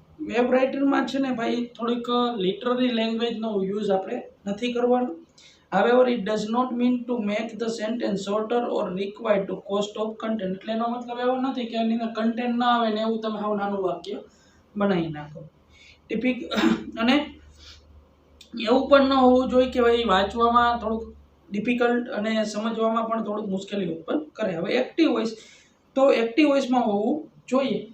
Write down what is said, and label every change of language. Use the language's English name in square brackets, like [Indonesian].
[Gujarati] Web રાઇટરમાં છે ને ભાઈ થોડીક લિટરરી લેંગ્વેજનો યુઝ આપણે નથી કરવાનો। [English] However, it does not mean to make the sentence shorter or required to cost of content। [Gujarati] એટલે એનો મતલબ એવો નથી કે એની અંદર કન્ટેન્ટ ના આવે ને એવું તમે હાવ નાનું વાક્ય બનાવી નાખો। ટિપિક અને એવું પણ ન હોવું જોઈએ કે ભાઈ વાંચવામાં થોડુંક ડિફિકલ્ટ અને સમજવામાં પણ થોડુંક મુશ્કેલી ઉત્પન્ન કરે। હવે એક્ટિવ વોઇસ તો એક્ટિવ વોઇસમાં હોવું જોઈએ।